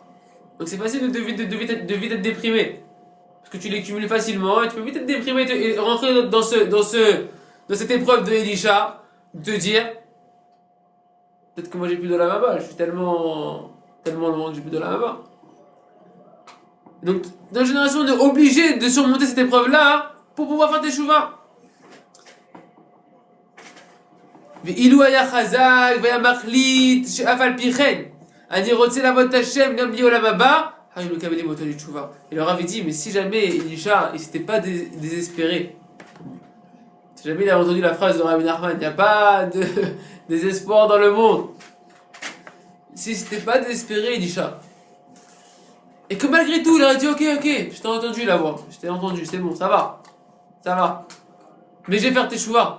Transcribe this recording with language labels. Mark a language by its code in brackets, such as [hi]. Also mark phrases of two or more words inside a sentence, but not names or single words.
[fr] Donc c'est facile de vite être déprimé. Parce que tu les cumules facilement et tu peux vite être déprimé et rentrer dans cette épreuve de Elisha, de te dire peut-être que moi j'ai plus de la baba, je suis tellement loin que j'ai plus de la baba. Donc dans la génération, on est obligé de surmonter cette épreuve-là pour pouvoir faire des chouvas. [he] ואילו היה חזק והיה מחליט שאף על פי כן אני רוצה לעבוד את השם גם בלי עולם הבא, היו מקבלים אותו לתשובה. [fr] Et le Rav dit, mais si jamais Elisha il s'était pas désespéré, si jamais il a entendu la phrase de Rabbi Nachman, il n'y a pas de désespoir dans le monde, si c'était pas désespéré Elisha, et que malgré tout il aurait dit ok, je t'ai entendu la voix, je t'ai entendu, c'est bon, ça va, mais je vais faire tes chouvas.